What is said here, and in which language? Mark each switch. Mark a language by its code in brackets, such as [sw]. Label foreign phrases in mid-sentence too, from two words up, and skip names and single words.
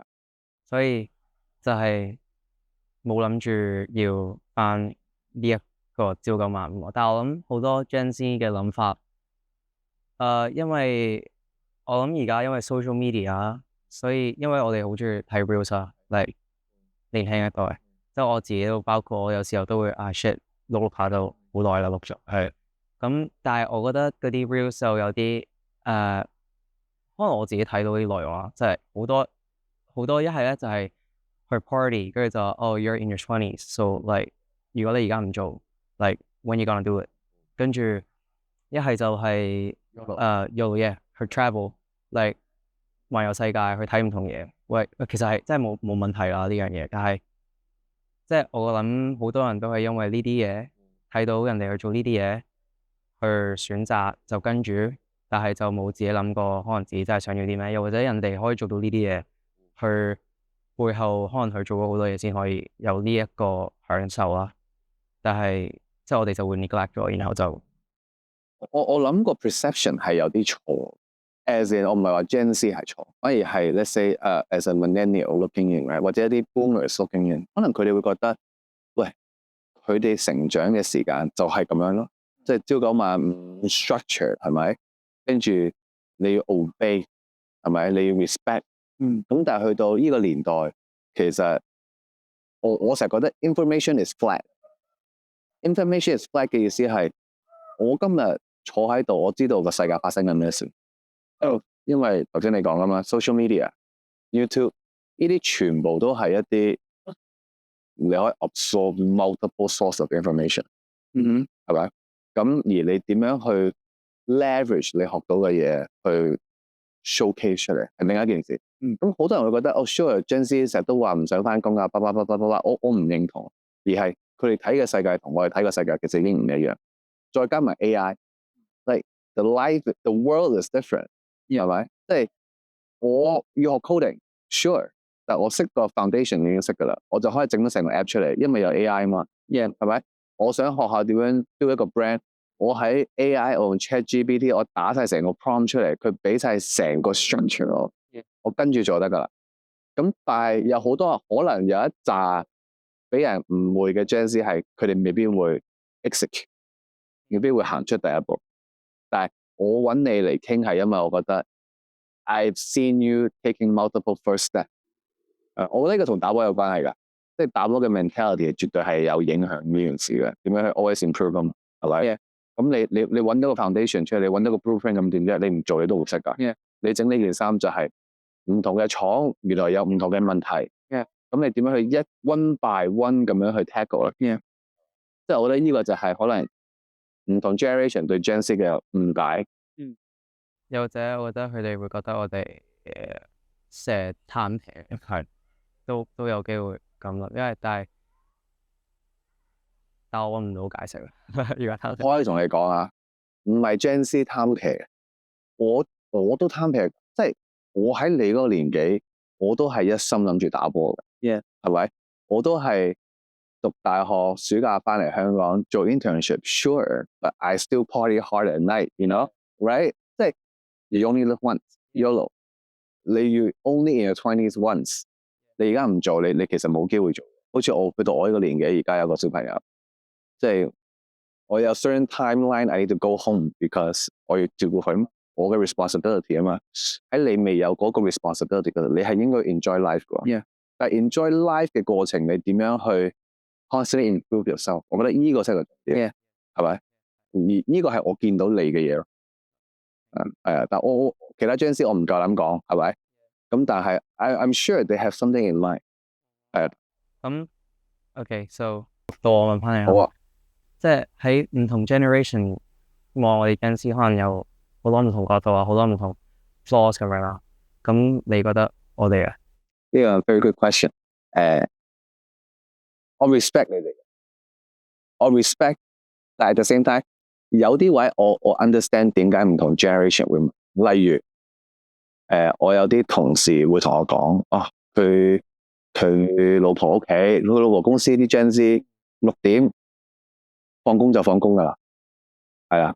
[yue] 所以就係冇諗住要返呢一個朝九晚五。但係我諗好多 Gen Z 嘅諗法，因為我諗而家因為 social media，所以因為我哋好中意睇 reels 啊，嚟年輕一代，即係我自己都包括，我有時候都會shit 錄下都好耐啦，錄咗係。咁但係我覺得嗰啲 reels 就有啲可能我自己睇到啲內容啊，即係好多一係咧就係去 party，跟住就 [en] you're in your 20s， so like [yue] 如果你而家唔做 [en] like when you gonna do it， [yue] 跟住一係就係去 [en] travel like [yue] 環遊世界去睇唔同嘢。喂，其實係真係冇問題啦呢樣嘢，但係即係我諗好多人都係因為呢啲嘢睇到人哋去做呢啲嘢去選擇就跟住，但係就冇自己諗過可能自己真係想要啲咩，又或者人哋可以做到呢啲嘢去背後可能佢做咗好多嘢先可以有呢一個享受啦，但係即係我哋就會 neglect 咗，然後就我諗個 perception 係有啲錯 ， [en] as in [yue] 我唔係話 Gen Z 係錯，反而係 [en] let's say as a millennial looking in， [yue] 或者一啲 [en] boomers looking in， [yue] 可能佢哋會覺得，喂，佢哋成長嘅時間就係咁樣咯，即係朝九晚五 structure 係咪？跟住你要 obey 係咪？你要 respect，咁但係去到呢個年代，其實我成日覺得 [en] information is flat。 information is flat [yue] 嘅意思係我今日坐喺度，我知道個世界發生緊咩事。因為頭先你講啦嘛 ，social media、YouTube 呢啲全部都係一啲你可以 [en] absorb multiple source of information， [yue] 係咪？咁而你點樣去 leverage 你學到嘅嘢去 showcase 出嚟係另一件事。咁好多人會覺得sure，Gen Z 成日都話唔想返工啊，我唔認同，而係佢哋睇嘅世界同我哋睇嘅世界其實已經唔一樣。再加埋 AI， [en] like the world is different， [yue] 係咪？即係我要學 coding，sure， 但我識個 foundation 已經識㗎啦，我就可以整到成個 app 出嚟，因為有 AI 嘛，係咪？我想學下點樣 build 一個 brand， 我喺 AI 我用 ChatGPT 我打晒成個 prompt 出嚟，佢俾晒成個 structure 我跟住就得噶啦。咁但係有好多可能有一紮俾人誤會嘅 Gen Z 係佢哋未必會 execute， 未必會行出第一步。但係我揾你嚟傾係因為我覺得 [en] I've seen you taking multiple first step。 [yue] 我覺得呢個同打波有關係㗎，即係打波嘅 mentality 絕對係有影響呢件事嘅。點樣去 [en] always improve [yue] 咁係咪？咁你揾到個 foundation 出嚟，你揾到個 blueprint 咁點啫？你唔做你都會識㗎。你整呢件衫就係唔同嘅廠原來有唔同嘅問題。咁你點樣去 [en] one by one [yue] 咁樣去 tackle 咧？即係我覺得呢個就係可能唔同 generation 對 Gen Z 嘅誤解。又或者我覺得佢哋會覺得我哋成日貪平，係都有機會咁諗，因為但我揾唔到解釋啦。而家貪平，我可以同你講啊，唔係 Gen Z 貪平，我都貪平，即係我喺你嗰個年紀，我都係一心諗住打波嘅，係咪？我都係讀大學暑假翻嚟香港做 [en] internship，sure，but I still party hard at night，you know，right？ [yue] 即係 you only live once，YOLO，你要 [en] only in your 20s once， [yue] 你而家唔做，你其實冇機會做。好似我去到我呢個年紀，而家有個小朋友，即係我有 [en] certain timeline，I need to go home because [yue] 我要照顧佢，我嘅 responsibility 啊嘛。喺你未有嗰個 responsibility 嗰度，你係應該 [en] enjoy life [yue] 嘅。但係 [en] enjoy life [yue] 嘅過程，你點樣去 [en] constantly improve yourself？ [yue] 我覺得呢個先係個重點，係咪？而呢個係我見到你嘅嘢咯。但我其他 Gen Z 我唔夠膽講，係咪？咁但係 I'm sure they have something in mind。咁 [en] OK，so [yue] 到我問翻你。好啊。即係喺唔同 generation 望我哋 Gen Z，可能有好多唔同角度啊，好多唔同 flaws 咁樣啦。咁你覺得我哋啊？呢個 [en] very good question。 [yue] 我 respect 你哋，我 respect，但係 [en] at the same time， [yue] 有啲位我 understand 點解唔同 generation 會，例如我有啲同事會同我講，佢老婆屋企，佢老婆公司啲 Gen Z 6點放工就放工噶啦，係啊。